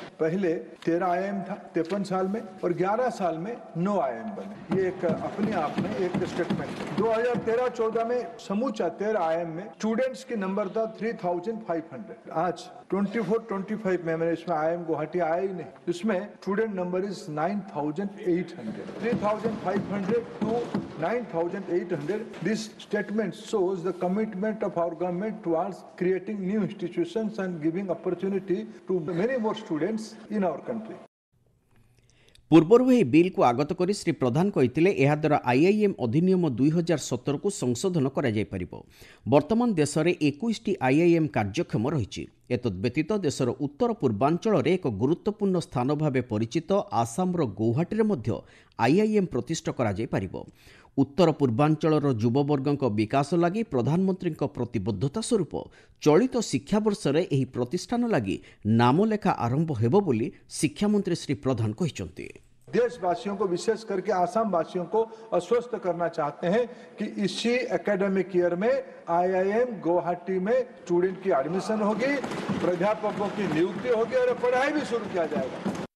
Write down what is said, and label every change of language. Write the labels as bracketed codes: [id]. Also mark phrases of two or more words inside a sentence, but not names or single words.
[hi] पहले 13 आईआईएम था 53 साल में और 11 साल में 9 आईआईएम बने। ये एक अपने आप में एक स्टेटमेंट है। 2013-14 में समूचा 13 आईआईएम में स्टूडेंट्स की नंबर था 3500। आज 24-25 में मैंने इसमें आईआईएम गुवाहाटी आया ही नहीं, इसमें [en] student number is [hi] 9800। [en] 3500 to 9800। This statement shows the commitment of our government towards creating new institutions and giving opportunity to many more students in our country. [or] पूर्वरु ଏହି ବିଲ୍କୁ ଆଗତ କରି ଶ୍ରୀ ପ୍ରଧାନ କହିଥିଲେ ଏହାଦ୍ୱାରା ଆଇଆଇଏମ୍ ଅଧିନିୟମ 2017କୁ ସଂଶୋଧନ କରାଯାଇପାରିବ। ବର୍ତ୍ତମାନ ଦେଶରେ 21ଟି ଆଇଆଇଏମ୍ କାର୍ଯ୍ୟକ୍ଷମ ରହିଛି। ଏତଦ୍ବ୍ୟତୀତ ଦେଶର ଉତ୍ତର ପୂର୍ବାଞ୍ଚଳରେ ଏକ ଗୁରୁତ୍ୱପୂର୍ଣ୍ଣ ସ୍ଥାନ ଭାବେ ପରିଚିତ ଆସାମର ଗୌହାଟୀରେ ମଧ୍ୟ ଆଇଆଇଏମ୍ ପ୍ରତିଷ୍ଠା କରାଯାଇପାରିବ। ଉତ୍ତର ପୂର୍ବାଞ୍ଚଳର ଯୁବବର୍ଗଙ୍କ ବିକାଶ ଲାଗି ପ୍ରଧାନମନ୍ତ୍ରୀ ପ୍ରତିବଦ୍ଧତା ସ୍ୱରୂପ ଚଳିତ ଶିକ୍ଷାବର୍ଷ ଏହି ପ୍ରତିଷ୍ଠାନ ଲାଗି ନାମଲେଖା ଆରମ୍ଭ ହେବ ବୋଲି ଶିକ୍ଷାମନ୍ତ୍ରୀ ଶ୍ରୀ ପ୍ରଧାନ କହିଛନ୍ତି। [hi] देशवासियों को विशेष करके आसाम वासियों को आश्वस्त करना चाहते हैं कि इसी [en] academic year [hi] में IIM गुवाहाटी में स्टूडेंट की एडमिशन होगी, प्राध्यापकों की नियुक्ति होगी और पढ़ाई भी शुरू किया जाएगा।